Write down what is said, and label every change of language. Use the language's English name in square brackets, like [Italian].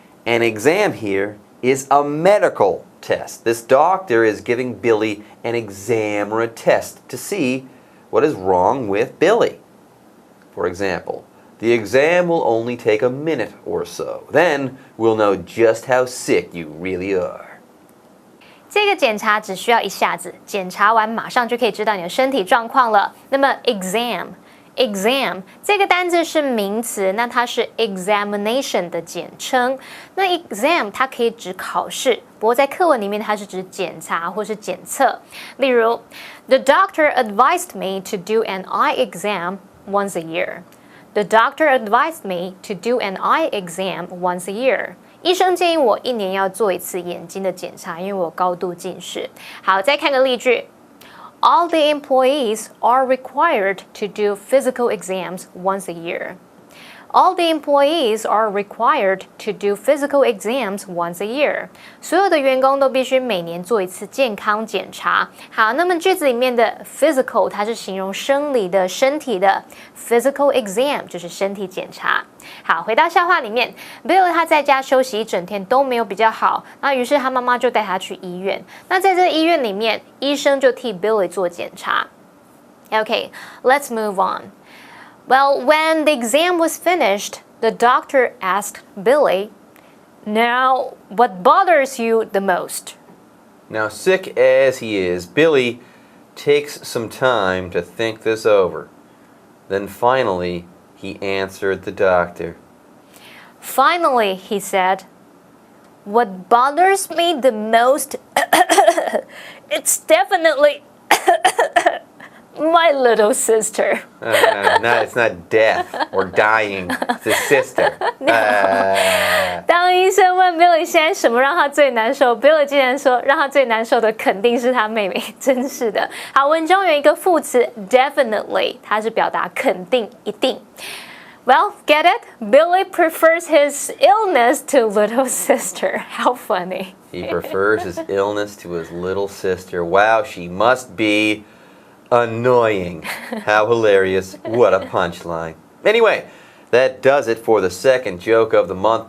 [English] An exam here is a medical test. This doctor is giving Billy an exam or a test to see what is wrong with Billy. For example, the exam will only take a minute or so. Then we'll know just how sick you really are. [Chinese] 这个检查只需要一下子，检查完马上就可以知道你的身体状况了。那么 exam 这个单字是名词，那它是 examination 的简称。那 exam 它可以指考试，不过在课文里面它是指检查或是检测。例如 [English] ，The doctor advised me to do an eye exam once a year. The doctor advised me to do an eye exam once a year. [Chinese] 医生建议我1年要做1次眼睛的检查，因为我高度近视。好，再看个例句。 [English] All the employees are required to do physical exams once a year. All the employees are required to do physical exams once a year. [Chinese] 所有的员工都必须每年做1次健康检查。好，那么句子里面的 physical 它是形容生理的、身体的 physical exam 就是身体检查。好，回到笑话里面 ，Bill 他在家休息1整天都没有比较好，那于是他妈妈就带他去医院。那在这医院里面，医生就替 Billy 做检查。 [English] Okay, let's move on.Well, when the exam was finished, the doctor asked Billy, "Now, what bothers you the most?" Now, sick as he is, Billy takes some time to think this over. Then finally, he answered the doctor. Finally, he said, "What bothers me the most? It's definitely my little sister." No, it's not death or dying. It's a sister. [Chinese] 当医生问 Billy 现在什么让他最难受 ，Billy 竟然说让他最难受的肯定是他妹妹，真是的。好，文中有一个副词 definitely， 它是表达肯定、一定。 [English] Well, get it? Billy prefers his illness to little sister. How funny. He prefers his illness to his little sister. Wow, she must be annoying. How hilarious. What a punchline. Anyway, that does it for the second joke of the month.